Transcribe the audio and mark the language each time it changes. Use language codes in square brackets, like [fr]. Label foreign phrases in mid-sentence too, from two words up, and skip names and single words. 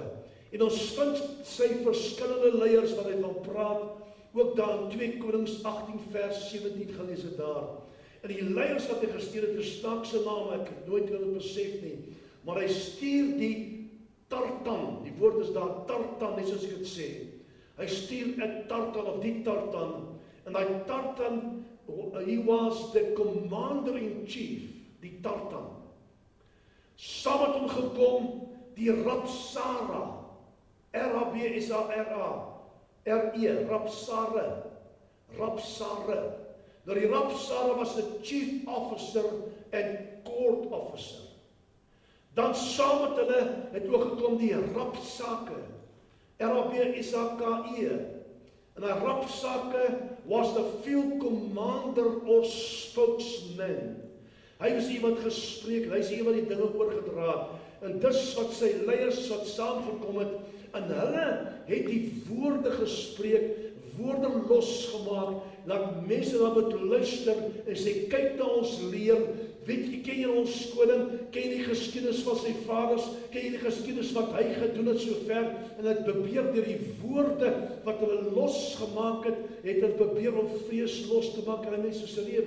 [af] En ons vind sy verskillende leiers wat hy van praat, ook daar in 2 Konings 18 vers 17 gelees het daar. En die leiers wat hy gestuur het, is snaakse name, ek het nooit hulle besef nie, maar hy stuur die Tartan, die woord is daar Tartan, net soos ek het sê. Hy stuur 'n Tartan of die Tartan, en die Tartan, [en] he was the commander-in-chief, [af] die Tartan. Saam het hom gekom die Rabsara, R-A-B-S-A-R-A-R-E, Rabsare. Nou die Rabsare was 'n [en] chief officer [af] en [en] court officer. [af] Dan saam met hulle het ook gekom die Rabsake, R-A-B-S-A-K-E. En die Rabsake was [en] the field commander or spokesman. [af] Hy was iemand gespreek, hy is iemand die dinge oorgedra het. En dis wat sy leiers wat saamgekom het, en hulle het die woorde gespreek, woorde losgemaak, laat mense dan moet luister en sê, kyk na ons leer, weet jy, ken jy ons koning, ken jy die geskiedenis van sy vaders, ken jy die geskiedenis wat hy gedoen het so ver, en het probeer deur die woorde wat hulle losgemaak het hulle probeer om vrees los te maak in die mense se lewe.